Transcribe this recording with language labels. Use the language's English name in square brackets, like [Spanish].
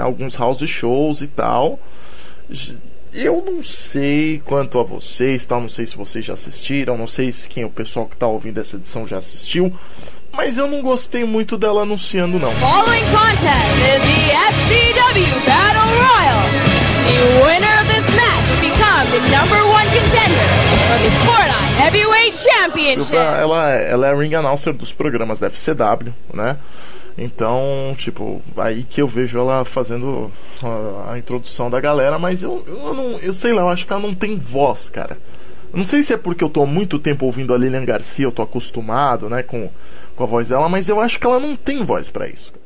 [Portuguese] Alguns house shows e tal. Eu não sei quanto a vocês, tal, não sei se vocês já assistiram, não sei se quem é o pessoal que tá ouvindo essa edição já assistiu, mas eu não gostei muito dela anunciando, não. [English] Following contest is the FCW Battle Royal. The winner of this match becomes the number one contender for the Florida Heavyweight Championship. [Portuguese] Ela é a ring announcer dos programas da FCW, né? Então, tipo, aí que eu vejo ela fazendo a introdução da galera, mas eu acho que ela não tem voz, cara. Não sei se é porque eu tô há muito tempo ouvindo a Lilian Garcia, eu tô acostumado, né, com a voz dela, mas eu acho que ela não tem voz pra isso.